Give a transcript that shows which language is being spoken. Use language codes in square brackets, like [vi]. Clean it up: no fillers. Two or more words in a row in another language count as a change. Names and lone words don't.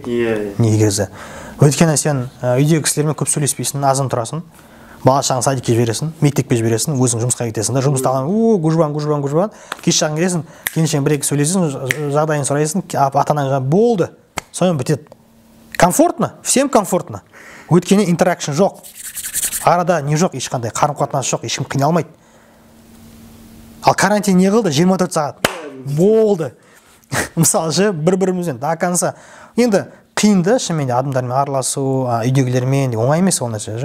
[kk] Негізі. Өйткені сен үйдегі кісілермен көп сөйлеспейсің, азын тұрасың. Бала-шағаны садикке жібересің, мектепке жібересің, өзің жұмысқа кетесің да, жұмыста алған гужбан. Кеш жағын келесің, келіншегің бір-екі сөйлесің, жағдайын сұрайсың, ата-анаң болды. Сонымен бітеді. [ru] Комфортно, всем комфортно. [kk] Өйткені интеракшн жоқ. Арада не жоқ, ешқандай қарым-қатынас жоқ, ешкім қиналмайды. Ал карантин не қылды? 24 сағат. Болды. Мысалы же бір-бірімізден [ru] до конца. [kk] Енді қиын да, шынымен адамдармен араласу, үйдегілермен оңай емес ол нәрсе.